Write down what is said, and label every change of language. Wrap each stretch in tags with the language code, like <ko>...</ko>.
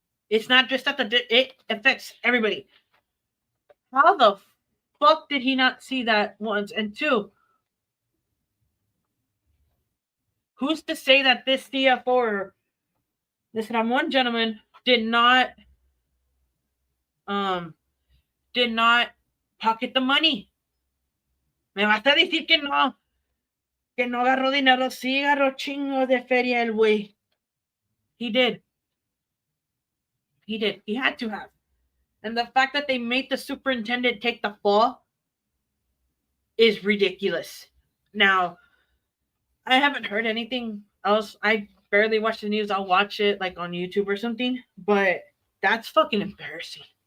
<en>It's not just that it affects everybody. How the fuck did he not see that once? And two, who's to say that this CFO or this Ramon gentleman um did not pocket the money?</en> <es>Me vas a decir que no agarró dinero, sí agarró chingo de feria el güey.</es> <en>He did. He did. He had to have. And the fact that they made the superintendent take the fall is ridiculous. Now, I haven't heard anything else. I barely watch the news. I'll watch it like on YouTube or something, but that's fucking embarrassing.</en>